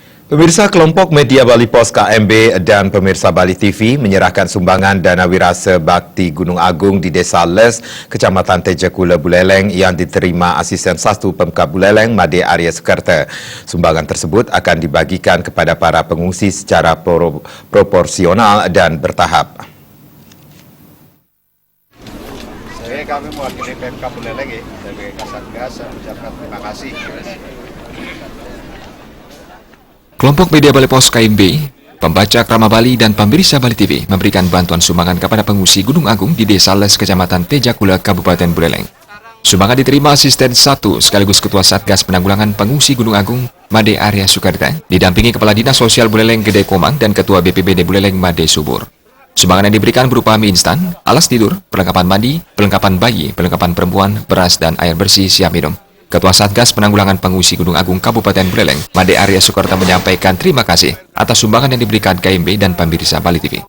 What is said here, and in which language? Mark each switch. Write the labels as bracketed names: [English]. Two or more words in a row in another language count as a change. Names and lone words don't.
[Indonesian] Pemirsa kelompok media Bali Pos KMB dan pemirsa Bali TV menyerahkan sumbangan dana wirasa bakti Gunung Agung di Desa Les, Kecamatan Tejakula, Buleleng yang diterima Asisten 1 Pemkab Buleleng, Made Arya Sukarta. Sumbangan tersebut akan dibagikan kepada para pengungsi secara proporsional dan bertahap. Kami mewakili Pemkab Buleleng sebagai Kasatgas mengucapkan terima kasih. Kelompok media Bali Pos KMB, pembaca Krama Bali dan pemirsa Bali TV memberikan bantuan sumbangan kepada pengungsi Gunung Agung di Desa Les, Kecamatan Tejakula, Kabupaten Buleleng. Sumbangan diterima Asisten 1 sekaligus Ketua Satgas Penanggulangan Pengungsi Gunung Agung, Made Arya Sukarta, didampingi Kepala Dinas Sosial Buleleng Gede Komang dan Ketua BPBD Buleleng Made Subur. Sumbangan yang diberikan berupa mie instan, alas tidur, perlengkapan mandi, perlengkapan bayi, perlengkapan perempuan, beras, dan air bersih siap minum. Ketua Satgas Penanggulangan Pengungsi Gunung Agung Kabupaten Buleleng, Made Arya Sukarta menyampaikan terima kasih atas sumbangan yang diberikan KMB dan pemirsa Bali TV.